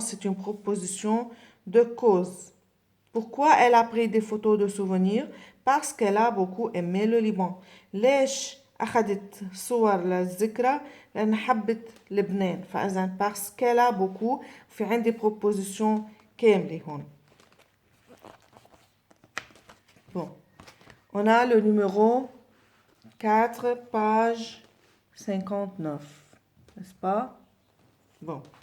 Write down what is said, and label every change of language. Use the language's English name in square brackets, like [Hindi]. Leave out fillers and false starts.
[French] C'est une proposition de cause. Pourquoi elle a pris des photos de souvenirs? Parce qu'elle a beaucoup aimé le Liban. [Arabic] ليش أخذت صور للذكرى؟ لأن حبت لبنان. فإذا [French] parce qu'elle a beaucoup [Arabic] في عندي proposition كاملة هون. [French] Bon. On a le numéro 4, page 59. N'est-ce pas? Bon.